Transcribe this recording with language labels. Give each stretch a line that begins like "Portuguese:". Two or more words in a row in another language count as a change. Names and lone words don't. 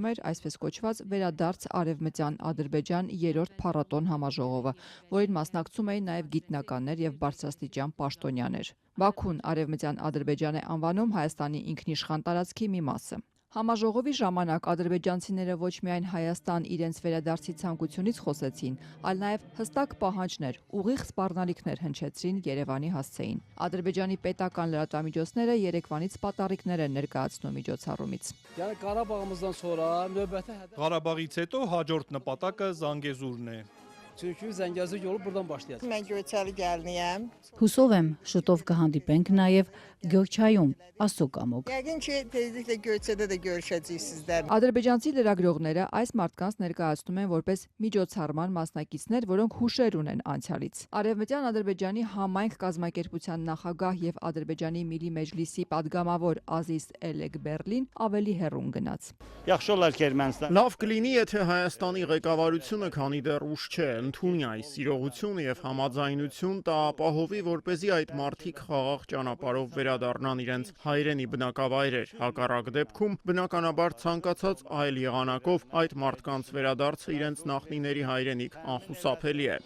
Armenian: էր այսպես կոչված վերադարձ արևմտյան Ադրբեջան 3-րդ փառատոն համաժողովը, որին մասնակցում էին նաև գիտնականներ եւ բարձրաստիճան պաշտոնյաներ։ Բաքուն արևմտյան Ադրբեջան է անվանում Հայաստանի ինքնիշխան տարածքի մի մասը։ Համաժողովի ժամանակ ադրբեջանցիները ոչ միայն Հայաստան իրենց վերադարձի ցանկությունից խոսեցին, այլ նաև հստակ պահանջներ, ուղիղ սպառնալիքներ հնչեցրին Երևանի հասցեին։ Ադրբեջանի պետական լրատվամիջոցները Երևանից պատառիկներ են ներկայացնում միջոցառումից։ Ղարաբաղից հետո հաջորդ նպատակը Զանգեզուրն է։
Azerbaijani: Çünkü Zengezur yolu buradan başlayacak. Mən Göyçəli gəliniyəm.
Armenian: Հուսով եմ, շուտով կհանդիպենք նաև Գյոքչայում, Աստծո կամոք։
Azerbaijani: Yəqin ki, tezliklə Göyçədə də görüşəcəyik sizlərlə.
Armenian: Ադրբեջանցի լրագրողները այս մարդկանց ներկայացնում են որպես միջոցառման մասնակիցներ, որոնք հուշեր ունեն անցյալից։ Արևմտյան Ադրբեջանի համայնք կազմակերպության նախագահ եւ Ադրբեջանի Միլի Մեջլիսի падգամավոր Ազիզ Էլեգբերլին ավելի հեռուն գնաց։ Լավ կլինի, եթե Հայաստանի ղեկավարությունը, քանի դեռ ուշ չէ, ընդունի այս իրողությունը եւ համաձայնություն տա ապահովի, որպեսզի այդ մարդիկ խաղաղ ճանապարհով վերադառնան իրենց հայրենի բնակավայրեր։ Հակառակ դեպքում, բնականաբար ցանկացած այլ եղանակով այդ մարդկանց վերադարձը իրենց նախնիների հայրենիք անխուսափելի է։